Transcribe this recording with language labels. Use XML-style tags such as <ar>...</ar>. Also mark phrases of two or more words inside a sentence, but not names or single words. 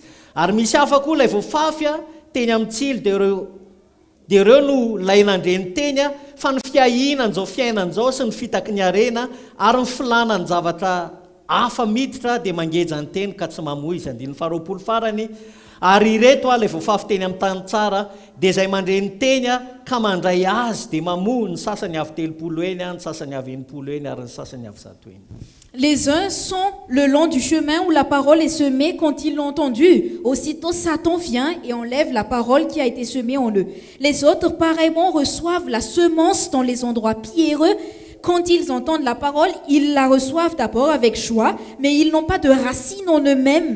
<mg>Ary misy hafa koa ilay voafafy a teny amin'ny tsilo dia ireo no lay nandreny teny a fa ny fiahinan'izao fiainan'izao sy ny fitaky ny arena ary ny filana ny zavatra hafa miditra dia mangeja ny teny ka tsy mamoy izy. Andininy faharoapolo farany. Ary ireto a ilay voafafy teny amin'ny tany tsara dia izay mandreny teny a ka mandray azy dia mamoy ny sasany avy 30 eny ny sasany avy 80 eny ary ny sasany avy 100 eny.</mg> <fr>Les uns sont le long du chemin où la parole est semée quand ils l'ont entendue. Aussitôt Satan vient et enlève la parole qui a été semée en eux. Les autres, pareillement, reçoivent la semence dans les endroits pierreux. Quand ils entendent la parole, ils la reçoivent d'abord avec joie, mais ils n'ont pas de racine en eux-mêmes.</fr>